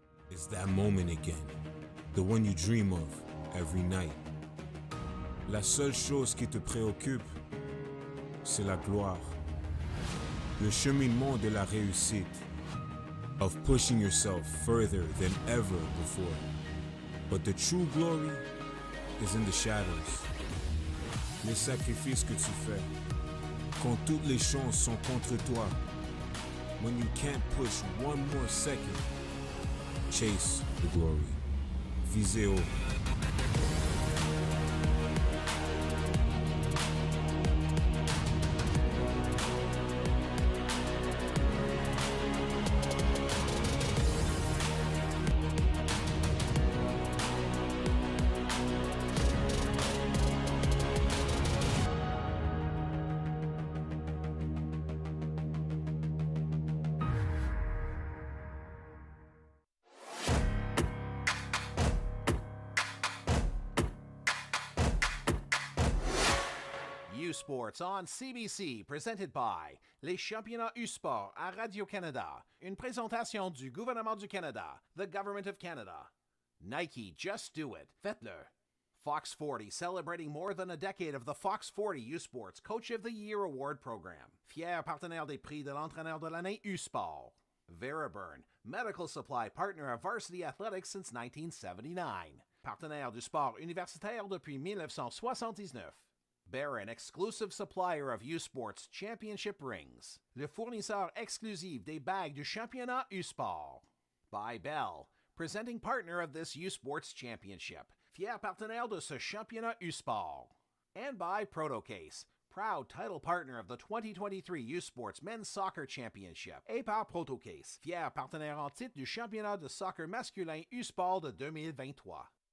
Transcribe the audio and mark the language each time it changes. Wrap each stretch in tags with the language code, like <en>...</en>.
<en>It's that moment again, the one you dream of every night.</en> <fr>La seule chose qui te préoccupe, c'est la gloire. Le cheminement de la réussite, of pushing yourself further than ever before.</fr> <en>But the true glory is in the shadows.</en> <fr>Les sacrifices que tu fais, quand toutes les chances sont contre toi.</fr> <en>When you can't push one more second, chase the glory.</en> <fr>Visez haut.</fr> <en>Sports on CBC, presented by</en> <fr>les championnats U-Sport à Radio-Canada. Une présentation du gouvernement du Canada,</fr> <en>the Government of Canada. Nike, just do it.</en> <fr>Faites-le.</fr> <en>Fox 40, celebrating more than a decade of the Fox 40 U-Sports Coach of the Year Award Program.</en> <fr>Fier partenaire des prix de l'entraîneur de l'année U-Sport.</fr> <en>Veriburn, medical supply partner of varsity athletics since 1979.</en> <fr>Partenaire du sport universitaire depuis 1979.</fr> <en>Barron, exclusive supplier of U-Sports Championship rings.</en> <fr>Le fournisseur exclusif des bagues du championnat U-Sport.</fr> <en>By Bell, presenting partner of this U-Sports Championship.</en> <fr>Fier partenaire de ce championnat U-Sport.</fr> <en>And by Protocase, proud title partner of the 2023 U-Sports Men's Soccer Championship.</en> <fr>Et par Protocase, fier partenaire en titre du championnat de soccer masculin U-Sport de 2023.</fr>